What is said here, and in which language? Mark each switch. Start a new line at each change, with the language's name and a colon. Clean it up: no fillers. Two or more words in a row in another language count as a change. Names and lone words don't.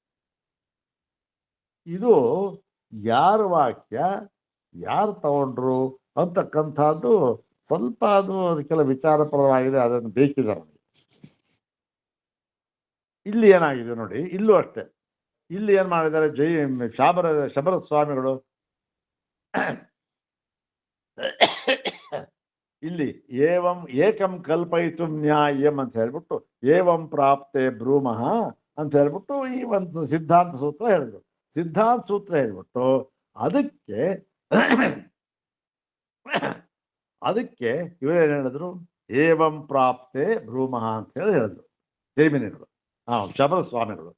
Kannada: ಇದು ಯಾರ ವಾಕ್ಯ ಯಾರು ತಗೊಂಡ್ರು ಅಂತಕ್ಕಂಥದ್ದು ಸ್ವಲ್ಪ ಅದು ಅದಕ್ಕೆಲ್ಲ ವಿಚಾರಪ್ರದವಾಗಿದೆ, ಅದನ್ನು ಬೇಕಿದ್ದಾರೆ. ಇಲ್ಲಿ ಏನಾಗಿದೆ ನೋಡಿ, ಇಲ್ಲೂ ಅಷ್ಟೇ. ಇಲ್ಲಿ ಏನ್ ಮಾಡಿದ್ದಾರೆ? ಶಬರ ಸ್ವಾಮಿಗಳು ಇಲ್ಲಿ
Sanskrit: ಏವಂ ಏಕಂ ಕಲ್ಪಯಿತು ನ್ಯಾಯಂ
Kannada: ಅಂತ ಹೇಳ್ಬಿಟ್ಟು
Sanskrit: ಏವಂ ಪ್ರಾಪ್ತೆ ಬ್ರೂಮಃ
Kannada: ಅಂತ ಹೇಳ್ಬಿಟ್ಟು ಈ ಒಂದು ಸಿದ್ಧಾಂತ ಸೂತ್ರ ಹೇಳಿದ್ರು. ಸಿದ್ಧಾಂತ ಸೂತ್ರ ಹೇಳ್ಬಿಟ್ಟು ಅದಕ್ಕೆ ಇವರೇನು ಹೇಳಿದ್ರು?
Sanskrit: ಏವಂ ಪ್ರಾಪ್ತೆ ಬ್ರೂಮಃ
Kannada: ಅಂತ ಹೇಳಿ ಹೇಳಿದ್ರು ಜೈಮಿನಿಗಳು, ಶಬರ ಸ್ವಾಮಿಗಳು.